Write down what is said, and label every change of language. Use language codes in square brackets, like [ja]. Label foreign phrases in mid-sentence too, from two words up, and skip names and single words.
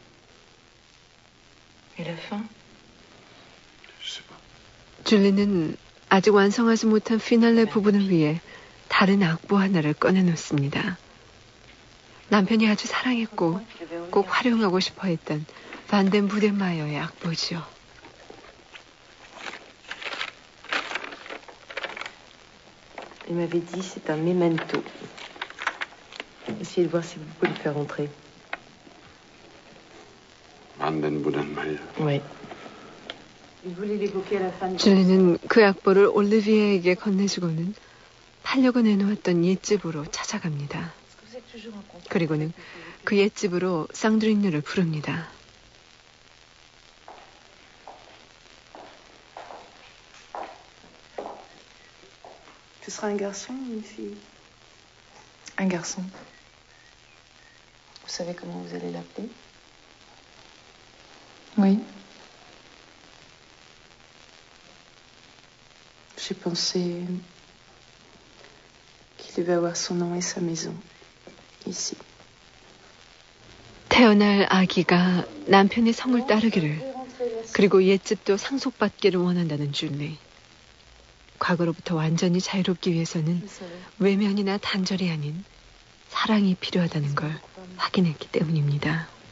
[fr] Et la fin? Je sais pas. [ko] 줄리는 아직 완성하지 못한 피날레 부분을 위해 다른 악보 하나를 꺼내놓습니다. 남편이 아주 사랑했고 꼭 활용하고 싶어 했던 반덴 부덴마이어의 악보지요. [fr] Il m'avait dit c'est un memento. Essayez de voir si vous pouvez le faire entrer. [ko] 반덴 부덴마이어. [fr] Oui. Il voulait l'évoquer à la fin. [ko] 줄리는 그 악보를 올리비에에게 건네주고는 팔려고 내놓았던 옛집으로 찾아갑니다. 그리고는 그 옛집으로 쌍드리니를 부릅니다. [fr] Ce sera un garçon ou une fille? Un garçon. Vous savez comment vous allez l'appeler? Oui. J'ai pensé qu'il devait avoir son nom et sa maison, ici. [ko] 태어날 아기가 남편의 성을 따르기를 그리고 옛집도 상속받기를 원한다는 줄리. 과거로부터 완전히 자유롭기 위해서는 외면이나 단절이 아닌 사랑이 필요하다는 걸 확인했기 때문입니다.